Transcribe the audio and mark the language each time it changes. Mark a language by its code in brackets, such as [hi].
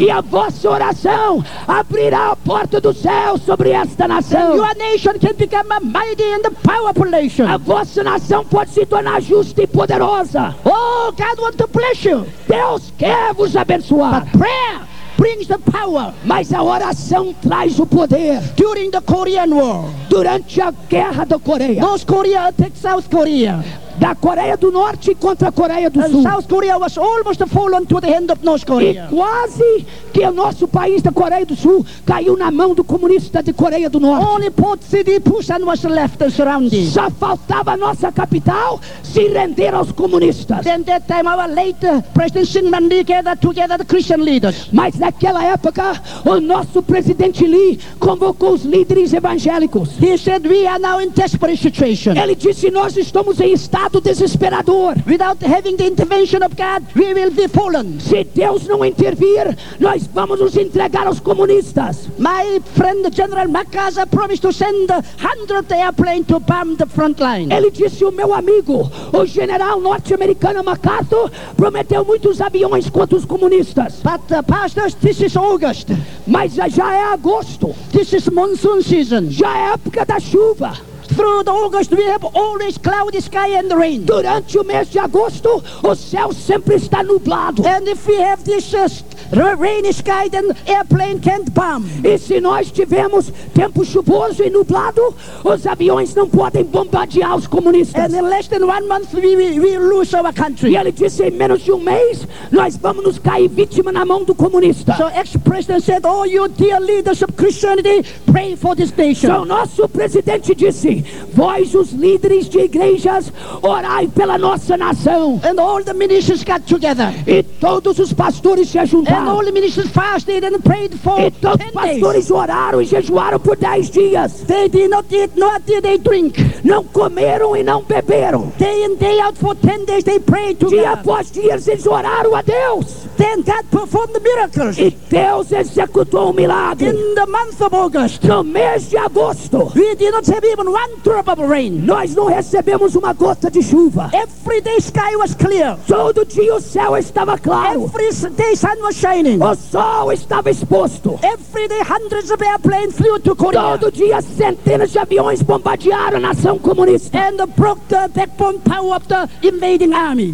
[pt] E a vossa oração abrirá a porta do céu sobre esta nação. [en] And your nation can become a mighty and powerful nation. [pt] A vossa nação pode se tornar justa e poderosa. [en] Oh, God wants to bless you. [pt] Deus quer vos abençoar. [en] But prayer brings the power. [pt] Mas a oração traz o poder. [en] During the Korean War. [pt] Durante a guerra da Coreia. [en] North Korea attacked South Korea. [pt] Da Coreia do Norte contra a Coreia do [en] and [pt] Sul. [en] South Korea was almost fallen to the hand of North Korea. [pt] E quase que o nosso país da Coreia do Sul caiu na mão do comunista de Coreia do Norte. [en] Only Port City, Busan was left surrounded. [pt] Só faltava a nossa capital se render aos comunistas. [en] Then that time our late President Syngman Rhee gathered together the Christian leaders. [pt] Mas naquela época o nosso presidente Lee convocou os líderes evangélicos. [en] He said we are now in desperate situation. [pt] Ele disse nós estamos em estado desesperador. [en] Without having the intervention of God, we will be fallen. [pt] Se Deus não intervir, nós vamos nos entregar aos comunistas. [en] My friend General MacArthur promised to send 100 airplanes to bomb the front line. [pt] Ele disse, o meu amigo, o general norte-americano MacArthur, prometeu muitos aviões contra os comunistas. [en] But pastors, this is August. [pt] Mas já é agosto. [en] This is monsoon season. [pt] Já é época da chuva. [en] Through the August we have always cloudy sky and rain. [pt] Durante o mês de agosto o céu sempre está nublado. [en] And if we have this rainy sky then airplane can't bomb. [pt] E se nós tivermos tempo chuvoso e nublado, os aviões não podem bombardear os comunistas. [en] And in less than 1 month we lose our country. [pt] E ele disse em menos de um mês nós vamos nos cair vítima na mão do comunista. [en] So ex-president said, oh you dear leaders of Christianity, pray for this nation. [pt] So nosso presidente disse, vós os líderes de igrejas, orai pela nossa nação. [en] And all the ministers got together. [pt] E todos os pastores se juntaram. [en] And all the ministers fasted and prayed for 10 days. [pt] E todos os pastores oraram e jejuaram por 10 dias. [en] They did not eat, nor did they drink. [pt] Não comeram e não beberam. [en] Day in, day out for 10 days they prayed together. [pt] Dia após dia eles oraram a Deus. [en] Then God performed the miracles. [pt] E Deus executou um milagre. [en] In the month of August. [pt] No mês de agosto. [en] We did not have even one drop of rain. [pt] Nós não recebemos uma gota de chuva. [en] Every day sky was clear. [pt] Todo dia o céu estava claro. [en] Every day sun was shining. [pt] O sol estava exposto. [en] Every day hundreds of airplanes flew to Korea. [pt] Todo dia centenas de aviões bombardearam a nação comunista. [en] And broke the backbone power of the invading army.